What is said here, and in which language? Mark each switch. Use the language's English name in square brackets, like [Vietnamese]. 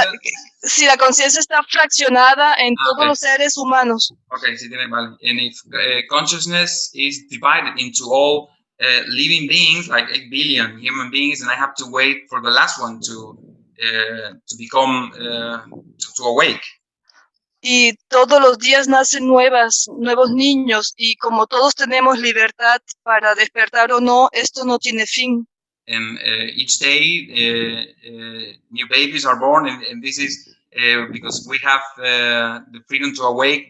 [Spanish] O sea, si la conciencia está fraccionada en todos los seres humanos. Okay, sí, tiene, vale. [English] And if consciousness is divided into all living beings, like 8 billion human beings, and I have to wait for the last one to become, to awake. [Spanish] Y todos los días nacen nuevos niños, y como todos tenemos libertad para despertar o no, esto no tiene fin. [English] And each day, new babies are born, and this is because we have the freedom to awake.